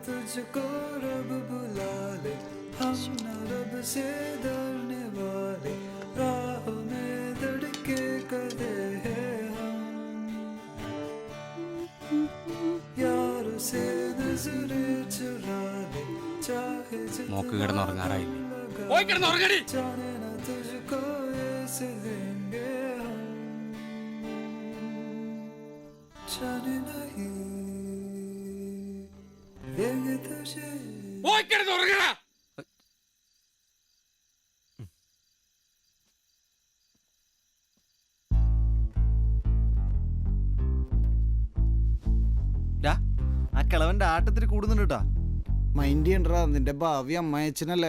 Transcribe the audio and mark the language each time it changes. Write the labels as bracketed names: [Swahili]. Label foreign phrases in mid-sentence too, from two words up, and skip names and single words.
[Hindi] तुझको रब बुला ले, हम न रब से डरने वाले, राह में धड़के कदे हैं हम, यार से नजरें चुरा ले, चाहे [Malayalam] മോക്ക് കിടന്നുറങ്ങാറായില്ലേ? [Hindi] जाने न तुझको ऐसे देंगे हम, जाने नहीं देंगे तुझे। [Malayalam] ഡാ, ആ കിളവന്റെ ആട്ടത്തിൽ കൂടുന്നുണ്ട് കേട്ടാ. മൈൻഡ് ചെയ്യണ്ടാ, നിന്റെ ഭാവി അമ്മായച്ചനല്ലേ.